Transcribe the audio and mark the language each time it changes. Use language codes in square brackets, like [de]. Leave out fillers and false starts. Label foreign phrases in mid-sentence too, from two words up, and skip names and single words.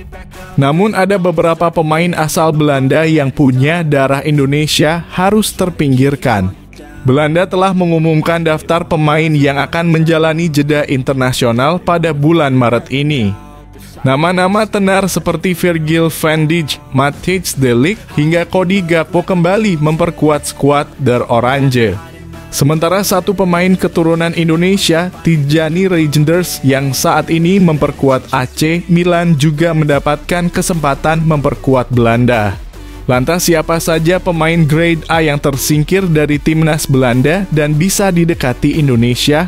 [id] Namun ada beberapa pemain asal Belanda yang punya darah Indonesia harus terpinggirkan. Belanda telah mengumumkan daftar pemain yang akan menjalani jeda internasional pada bulan Maret ini. Nama-nama tenar seperti Virgil van Dijk, Matthijs de Ligt, hingga Cody Gakpo kembali memperkuat skuad Der Oranje. Sementara satu pemain keturunan Indonesia, Tijani Reijnders, yang saat ini memperkuat AC Milan juga mendapatkan kesempatan memperkuat Belanda. Lantas siapa saja pemain [en] Grade A [id] yang tersingkir dari timnas Belanda dan bisa didekati Indonesia?